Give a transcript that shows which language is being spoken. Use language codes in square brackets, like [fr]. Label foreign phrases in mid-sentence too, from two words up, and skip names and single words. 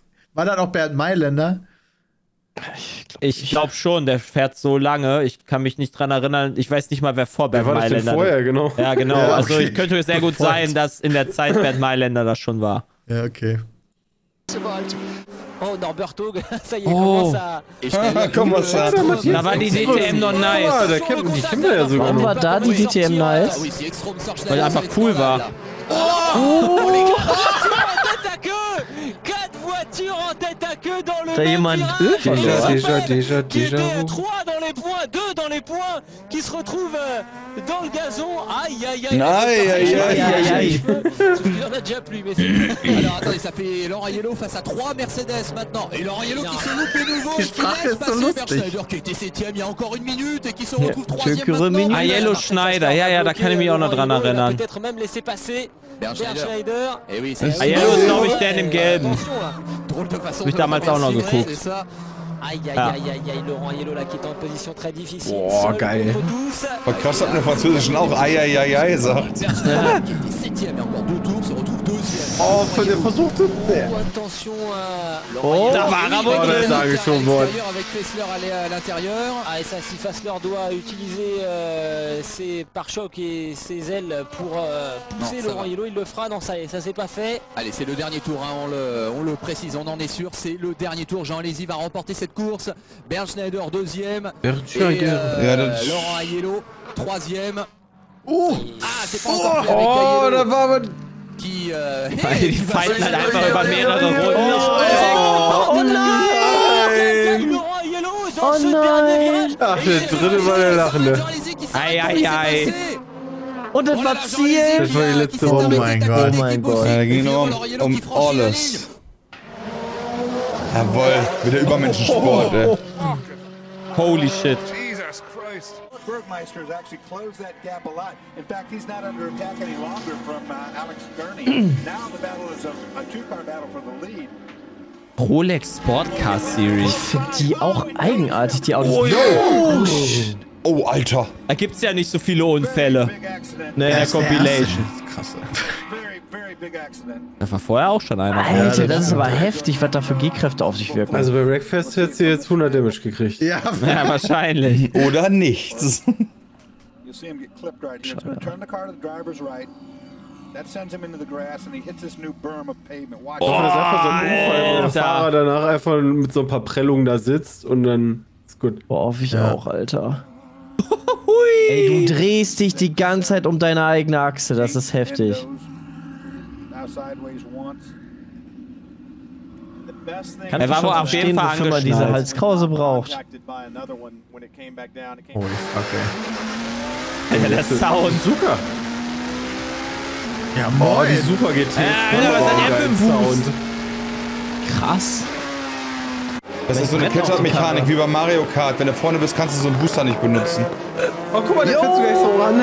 [de] War dann auch Bernd Mailänder? Ich glaube schon, der fährt so lange. Ich kann mich nicht dran erinnern. Ich weiß nicht mal, wer vor Bernd Mailänder. Wer war das denn vorher, genau? Ja, genau. Ja, Also, okay. ich könnte sehr gut sein, dass in der Zeit Bernd Mailänder das schon war. Ja, okay. [fr] Oh, Norberto, ça y est, commence à... [de] Komm, was da? Da war die DTM noch nice. Die kämpfen ja sogar. Warum war da die DTM nice? Weil die einfach cool war. [fr] Oh les gars, tête à queue! 4 voitures en tête à queue dans le même virage. Déjà. Qui étaient 3 dans les points, 2 dans les points, qui se retrouvent dans le gazon. Aïe. Il en a déjà plu, mais c'est... Alors attendez, ça fait Laurent Aiello face à 3 Mercedes maintenant. Et Laurent Aiello qui se loupe de nouveau. Qui laisse passer Schneider qui était 7ème il y a encore 1 minute et qui se retrouve 3ème maintenant. [de] Aiello Schneider, ja, da kann ich mich auch noch dran erinnern. [fr] Peut-être même laisser passer Schneider. Et oui, c'est [de] Aiello ist, glaube ich, der in dem Gelben. [fr] drôle de façon. [de] Hab ich damals auch noch geguckt. [fr] Aïe, Laurent Aiello là qui est en position très difficile. [de] Boah, geil. Aber krass, dass man im Französischen auch Eieiei sagt. Qui était 7ème et encore 2 tours se retrouve 2ème. Oh, der versuchte. [fr] Attention à Oh, [de] Da war er wohl drin. Sage ich schon Wort. [fr] Avec Fessler aller à l'intérieur. Ah et ça si Fassler doit utiliser ses pare-chocs et ses ailes pour pousser Non, Laurent Aiello, il le fera. Non ça c'est pas fait. Allez, c'est le dernier tour, hein, on le précise, on en est sûr, c'est le dernier tour. Jean Alesi va remporter cette course. Bernd Schneider 2ème. Laurent Aiello 3ème. Ah, c'est pas encore fait avec Aiello. [de] Da war aber... [fr] Qui [de] Die fighten halt einfach über mehrere Runden. Oh nein! Laurent Aiello dans ce dernier virage. Ach, der dritte war der Lachende. Ei. Und das war Ziel. Das war die letzte Runde. Oh mein Gott. Oh mein Gott. Ja, da ging nur um alles. Jawohl, wieder Übermenschensport, ey. [en] Holy shit. Jesus Christ. Bergmeister has actually closed that gap a lot. In fact, he's not under attack any longer from Alex Gurney. Now the battle is a two-car battle for the lead. Rolex Sportcar Series. [de] Ich finde die auch eigenartig, die Autos. Oh, Alter. Da gibt's ja nicht so viele Unfälle. [en] Big accident. [de] In der Compilation. Krass. [en] Very big accident. [de] Da war vorher auch schon einer. Alter, das ist aber heftig, was da für G-Kräfte auf sich wirken. Also bei Wreckfest hättest du jetzt 100 Damage gekriegt. Ja, Ja, wahrscheinlich. Oder nichts. [en] You'll see him get clipped right here. It's going to turn the car to the driver's right. That sends him into the grass and he hits this new berm of pavement. Watch [de] Ich hoffe, das ist einfach so ein Unfall, wo der Alter. Fahrer danach einfach mit so ein paar Prellungen da sitzt und dann ist gut. Boah, hoffe ich auch, Alter. Ey, du drehst dich die ganze Zeit um deine eigene Achse, das ist heftig. [en] Now sideways once. The best thing [de] Kann Er war schon wohl auf jeden verstehen, Fall wofür man diese angeschnallt. Halskrause braucht. [en] contacted by another one when it came back down. It came holy fuck, [de] ey. Alter, der Sound. Zucker. Ja, Oh, moin. die Super GT. Alter, was hat er für einen Boost? Krass. Das ist so eine Catch-up-Mechanik wie bei Mario Kart. Wenn du vorne bist, kannst du so einen Booster nicht benutzen. Oh, guck mal, der fährt sogar so ran.